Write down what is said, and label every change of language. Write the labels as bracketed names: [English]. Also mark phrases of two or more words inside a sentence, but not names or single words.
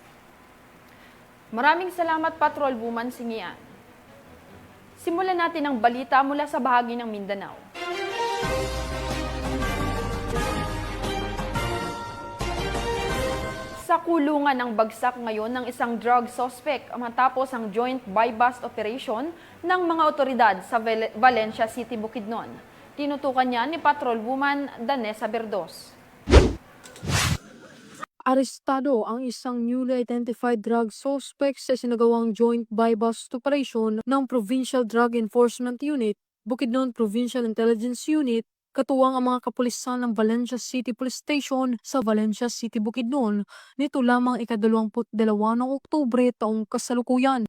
[Filipino] Maraming salamat, Patrolwoman Singian. Simulan natin ang balita mula sa bahagi ng Mindanao. Sa kulungan ng bagsak ngayon ng isang drug suspect matapos ang joint [English] buy-bust operation [Filipino] ng mga otoridad sa Valencia City, Bukidnon. Tinutukan niya ni Patrolwoman Danessa Berdos. Arestado ang isang [English] newly identified drug suspect [Filipino] sa sinagawang [English] joint buy-bust operation [Filipino] ng Provincial Drug Enforcement Unit, Bukidnon Provincial Intelligence Unit, katuwang ang mga kapulisan ng Valencia City Police Station sa Valencia City, Bukidnon, nito lamang ika-22 ng Oktubre taong kasalukuyan.